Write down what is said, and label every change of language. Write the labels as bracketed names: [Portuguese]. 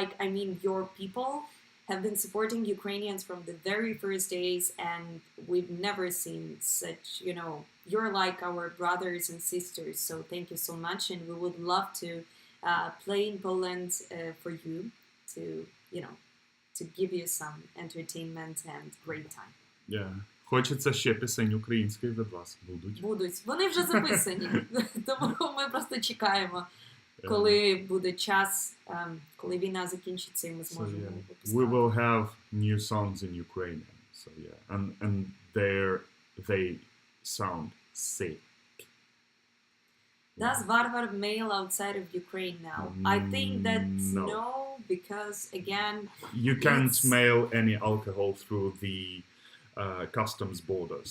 [English] Like, I mean, your people have been supporting Ukrainians from the very first days, and we've never seen such, you're like our brothers and sisters. So thank you so much, and we would love to play in Poland for you to, to give you some entertainment and great time. Yeah. [Ukrainian] Хочеться ще пісень української від вас. Будуть. Вони вже записані, тому ми просто чекаємо, коли буде час, коли війна закінчиться, і ми зможемо випускати. [English] We will have new songs in Ukrainian. So yeah, and they sound sick. Does Varvar mail outside of Ukraine now? I think that no, because again, you can't mail any alcohol through the customs borders.